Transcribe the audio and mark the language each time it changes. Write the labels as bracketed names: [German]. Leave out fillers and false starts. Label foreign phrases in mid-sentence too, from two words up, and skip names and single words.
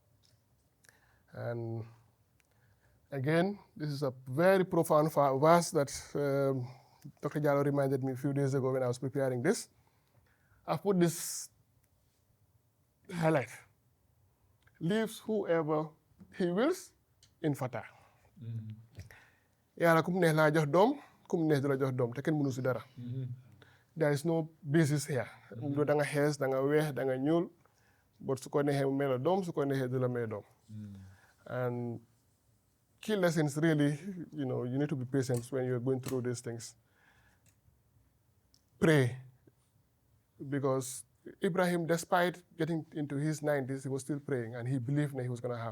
[English] And again, this is a very profound verse that Dr. Jallo reminded me a few days ago when I was preparing this. I put this highlight. Leaves whoever he wills infertile. [Wolof] Yàlla kum neex laa jox doom kum neex du la jox doom te kenn mënu si dara. [English] There is no basis here. [Wolof] Da nga xees da nga weex da nga ñuul but su ko neexee mu may la doom su ko neexee du la may doom. [English] And key lessons really, you need to be patient when you're going through these things. Pray, because Ibrahim, despite getting into his 90s, he was still praying and he believed that he was going to have.